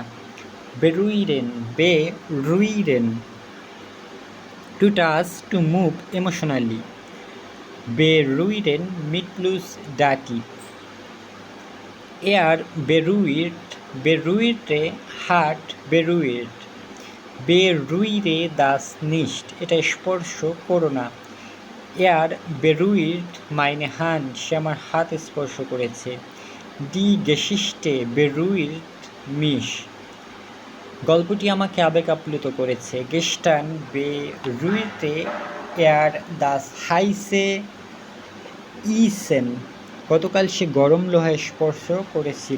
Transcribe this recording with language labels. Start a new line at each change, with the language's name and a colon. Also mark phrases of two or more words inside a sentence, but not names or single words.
German: Berühren.
English: Berühren to touch, to move emotionally.
German: Berühren mit plus Dativ. Er berührt, berührte, hat berührt. Berühre das nicht.
Bangla: এটা স্পর্শ করো না।
German: Er berührt meine Hand,
Bangla: সে আমার হাত স্পর্শ করেছে।
German: Die Geschichte berührt mich,
Bangla: গল্পটি আমাকে আবেগ আপ্লুত করেছে।
German: Gestern berührte er das heiße Eisen,
Bangla: গতকাল সে গরম লোহায় স্পর্শ করেছিল।